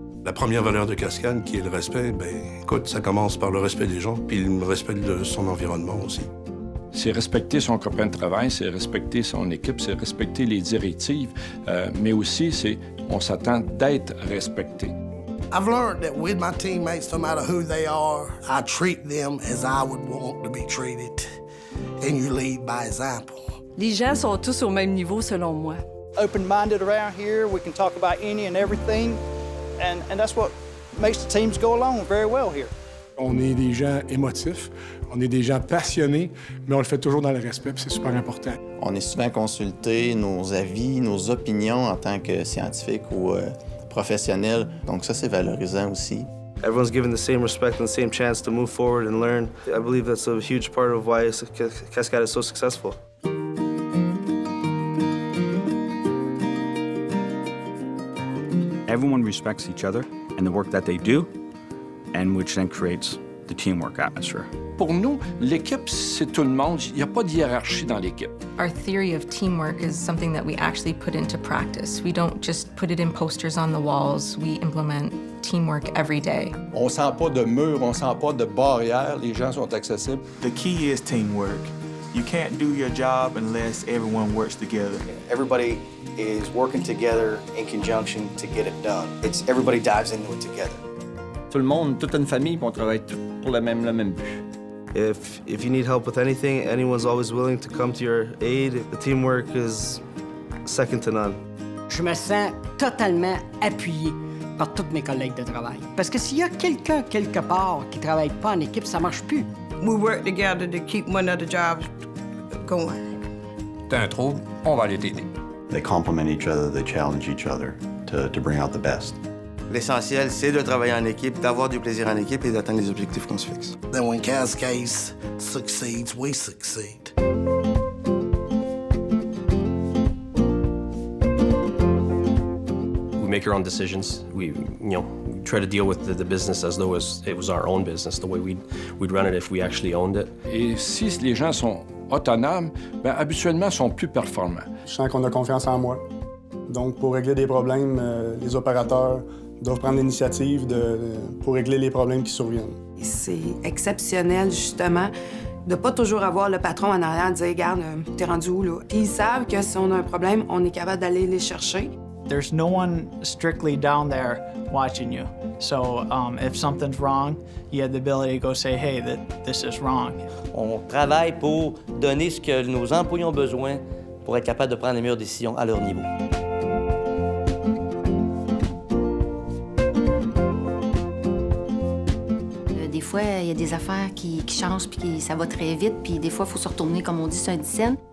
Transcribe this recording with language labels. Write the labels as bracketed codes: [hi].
[fr] La première valeur de Cascade, qui est le respect, écoute, ça commence par le respect des gens, puis le respect de son environnement aussi. C'est respecter son copain de travail, c'est respecter son équipe, c'est respecter les directives, mais aussi, on s'attend d'être respecté. [en] I've learned that with my teammates, no matter who they are, I treat them as I would want to be treated, and you lead by example. [fr] Les gens sont tous au même niveau, selon moi. [en] Open-minded around here, we can talk about any and everything, and that's what makes the teams go along very well here. [fr] On est des gens émotifs, on est des gens passionnés, mais on le fait toujours dans le respect, puis c'est super important. On est souvent consulté, nos avis, nos opinions en tant que scientifiques ou professionnels. Donc ça, c'est valorisant aussi. [en] Everyone's given the same respect and the same chance to move forward and learn. I believe that's a huge part of why Cascade is so successful. Everyone respects each other and the work that they do, and which then creates the teamwork atmosphere. [fr] Pour nous, l'équipe, c'est tout le monde. Il n'y a pas de hiérarchie dans l'équipe. [en] Our theory of teamwork is something that we actually put into practice. We don't just put it in posters on the walls. We implement teamwork every day. [fr] On sent pas de mur, on sent pas de barrière. Les gens sont accessibles. [en] The key is teamwork. You can't do your job unless everyone works together. Everybody is working together in conjunction to get it done. Everybody dives into it together. [fr] Tout le monde, toute une famille, on travaille pour le même but. [en] If you need help with anything, anyone's always willing to come to your aid. The teamwork is second to none. [fr] Je me sens totalement appuyé par tous mes collègues de travail. Parce que s'il y a quelqu'un quelque part qui travaille pas en équipe, ça marche plus. [en] We work together to keep one of the jobs going. [fr] T'as un trouble, on va aller t'aider. [en] They complement each other, they challenge each other to bring out the best. [fr] L'essentiel, c'est de travailler en équipe, d'avoir du plaisir en équipe et d'atteindre les objectifs qu'on se fixe. [en] Then when Cascades succeeds, we succeed. We make our own decisions. We try to deal with the business as though it was our own business, the way we'd run it if we actually owned it. [fr] Et si les gens sont autonomes, habituellement, sont plus performants. Je sens qu'on a confiance en moi. Donc, pour régler des problèmes, les opérateurs doivent prendre l'initiative pour régler les problèmes qui surviennent. C'est exceptionnel, justement, de pas toujours avoir le patron en arrière dire « Regarde, t'es rendu où, là? » Puis ils savent que si on a un problème, on est capable d'aller les chercher. [en] There's no one strictly down there watching you. So if something's wrong, you have the ability to go say, hey, this is wrong. [fr] On travaille pour donner ce que nos employés ont besoin pour être capable de prendre les meilleures décisions à leur niveau. Des fois, il y a des affaires qui changent, puis ça va très vite, puis des fois, il faut se retourner, comme on dit, sur un dizaine.